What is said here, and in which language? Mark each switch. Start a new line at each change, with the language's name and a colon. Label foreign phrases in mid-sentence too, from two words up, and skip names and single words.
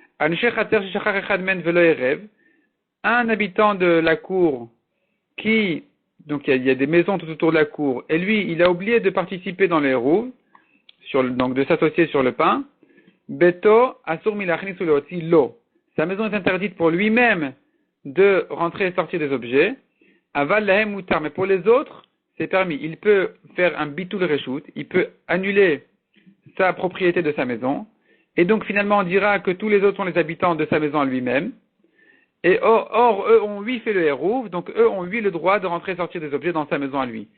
French: Un habitant de la cour qui, donc il y a des maisons tout autour de la cour, et lui, il a oublié de participer dans les roues, donc de s'associer sur le pain.
Hebrew: ביתו אסור מלהכניס ולהוציא לו.
French: Sa maison est interdite pour lui-même de rentrer et sortir des objets.
Hebrew: אבל להם מותר,
French: mais pour les autres, c'est permis. Il peut faire un
Hebrew: ביטול רשות,
French: il peut annuler sa propriété de sa maison, et donc finalement on dira que tous les autres sont les habitants de sa maison lui-même, et or eux ont lui fait le hérouv, donc eux ont lui le droit de rentrer et sortir des objets dans sa maison à lui.